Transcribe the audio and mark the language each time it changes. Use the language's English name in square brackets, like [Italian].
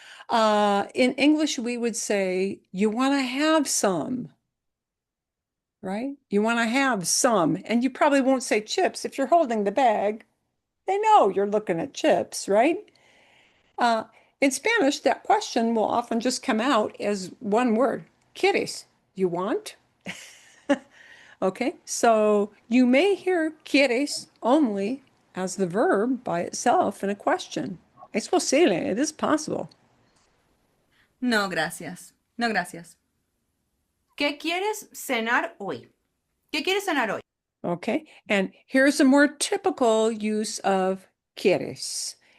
[English] In English, we would say, you want to have some, right? You want to have some. And you probably won't say chips. If you're holding the bag, they know you're looking at chips, right? In Spanish, that question will often just come out as one word, ¿quieres? You want? Okay, so you may hear ¿quieres? Only as the verb by itself in a question. [Spanish] Es posible, [English] it is possible. [Spanish] No, gracias. No, gracias. ¿Qué quieres cenar hoy? ¿Qué quieres cenar hoy? [English] Okay, and here's a more typical use of ¿quieres?